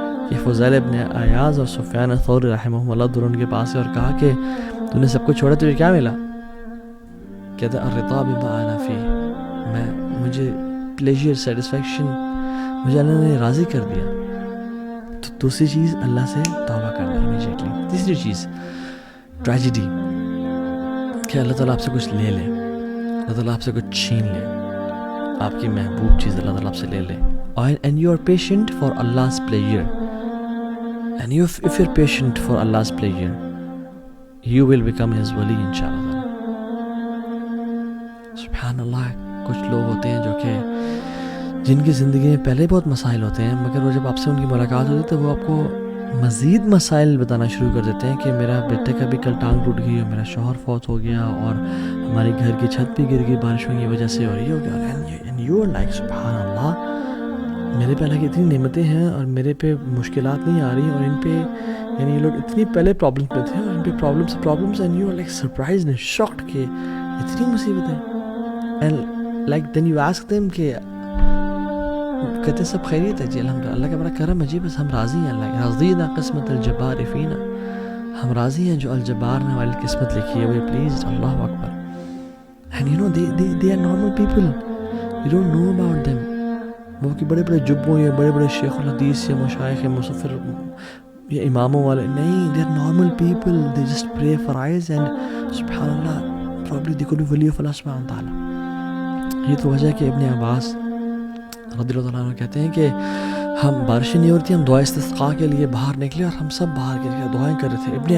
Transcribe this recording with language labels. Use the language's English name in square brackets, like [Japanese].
[Urdu] یہ فضیل ابن عیاض اور سفیان ثوری رحمہ اللہ دونوں ان کے پاس ہے اور کہا کہ تو نے سب کچھ چھوڑا، تجھے کیا ملا؟ کہتا [Arabic] الرضا بما انا فیہ، [Urdu] مجھے پلیجر، سیٹسفیکشن مجھے اللہ نے راضی کر دیا. تو دوسری چیز اللہ سے توبہ کرنا امیجیٹلی. تیسری چیز ٹریجڈی، کہ اللہ تعالیٰ آپ سے کچھ لے لے، اللہ تعالیٰ آپ سے کچھ چھین لے، آپ کی محبوب چیز اللہ تعالیٰ آپ سے لے لے. [English] And you are patient for Allah's pleasure, and if you're patient for Allah's pleasure, you will become His wali inshallah. [Arabic] سبحان اللہ. [Urdu] کچھ لوگ ہوتے ہیں جو کہ جن کی زندگی میں پہلے بہت مسائل ہوتے ہیں، مگر وہ جب آپ سے ان کی ملاقات ہوتی ہے تو وہ آپ کو مزید مسائل بتانا شروع کر دیتے ہیں کہ میرا بیٹے کا بھی کل ٹانگ ٹوٹ گئی اور میرا شوہر فوت ہو گیا اور ہماری گھر کی چھت بھی گر گئی بارشوں کی وجہ سے اور یہ ہو گیا. [English] And you are like [Urdu] سبحان اللہ، میرے پہ اللہ کی اتنی نعمتیں ہیں اور میرے پہ مشکلات نہیں آ رہی، اور ان پہ یعنی یہ لوگ اتنی پہلے پرابلمس میں تھے اور ان پہ problems [English] and you are like surprised and shocked [Urdu] کہ اتنی مصیبتیں. [English] and like then you ask them [Urdu] کہ کہتے سب خیریت ہے جی الحمدللہ، اللہ کا بڑا کرم ہے جی، بس ہم راضی ہیں، اللہ [Arabic] رضینا قسمت الجبار فینا، [Urdu] ہم راضی ہیں جو الجبار نے ہماری قسمت لکھی ہے، وہ please. [Arabic] اللہ اکبر. [English] And you know they are normal people, you don't know about them. [Urdu] وہ کہ بڑے بڑے جبوں یا بڑے بڑے شیخ الحدیث یا مشائخ یا مصفر یا اماموں والے نہیں، [English] they are normal people, they just pray for eyes [Urdu] and سبحان اللہ [English] probably they could be wali of Allah [Urdu] سبحانہ وتعالی. یہ تو وجہ ہے کہ ابن عباس رضی اللہ تعالیٰ عنہ کہتے ہیں کہ ہم بارشیں نہیں ہو رہی تھی، ہم دعا استسقاء کے لیے باہر نکلے اور ہم سب باہر کے لیے دعائیں کر رہے تھے.